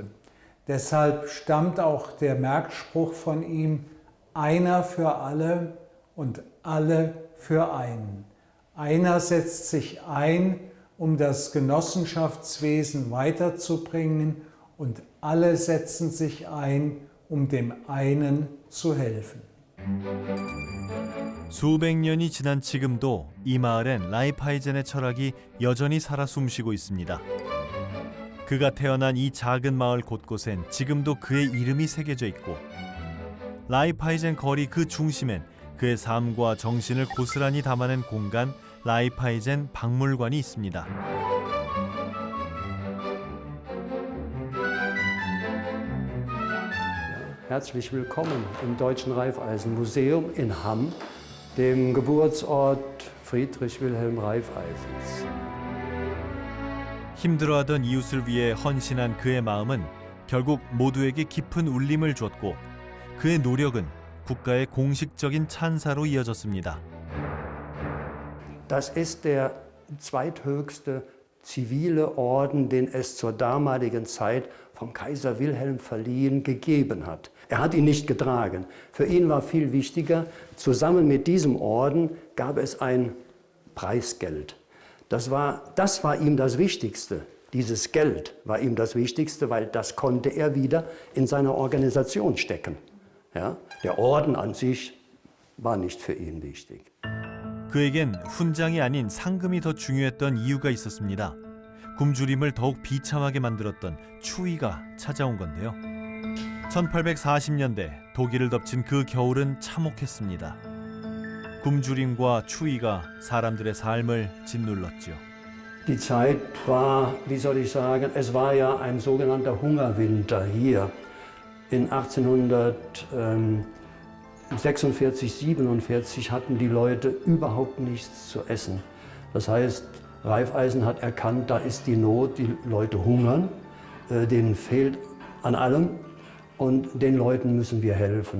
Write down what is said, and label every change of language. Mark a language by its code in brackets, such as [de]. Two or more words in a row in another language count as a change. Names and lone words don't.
[de] Deshalb stammt auch der Merkspruch von ihm, einer für alle und alle für einen. Einer setzt sich ein, um das Genossenschaftswesen weiterzubringen und alle setzen sich ein, um dem einen zu helfen. [ko] 수백 년이 지난 지금도 이 마을엔 라이프하이젠의 철학이 여전히 살아 숨쉬고 있습니다. 그가 태어난 이 작은 마을 곳곳엔 지금도 그의 이름이 새겨져 있고 라이프하이젠 거리 그 중심엔 그의 삶과 정신을 고스란히 담아낸 공간 라이프하이젠 박물관이 있습니다. [de] Herzlich willkommen im Deutschen Raiffeisen-Museum in Hamm, dem Geburtsort Friedrich Wilhelm Raiffeisens. [ko] 힘들어하던 이웃을 위해 헌신한 그의 마음은 결국 모두에게 깊은 울림을 줬고 그의 노력은 국가의 공식적인 찬사로 이어졌습니다. [de] Das ist der zweithöchste zivile Orden, den es zur damaligen Zeit vom Kaiser Wilhelm verliehen gegeben hat. Er hat ihn nicht getragen. Für ihn war viel wichtiger, zusammen mit diesem Orden gab es ein Preisgeld. Das war ihm das Wichtigste. Dieses Geld war ihm das Wichtigste, weil das konnte er wieder in seine Organisation stecken. Ja? Der Orden an sich war nicht für ihn wichtig. [ko] 그에겐 훈장이 아닌 상금이 더 중요했던 이유가 있었습니다. 굶주림을 더욱 비참하게 만들었던 추위가 찾아온 건데요. 1840년대 독일을 덮친 그 겨울은 참혹했습니다. 굶주림과 추위가 사람들의 삶을 짓눌렀죠. [de] Die Zeit war, wie soll ich sagen, es war ja ein sogenannter Hungerwinter hier. In 1846, 47 hatten die Leute überhaupt nichts zu essen. Das heißt, Raiffeisen hat erkannt, da ist die Not, die Leute hungern, denen fehlt an allem und den Leuten müssen wir helfen.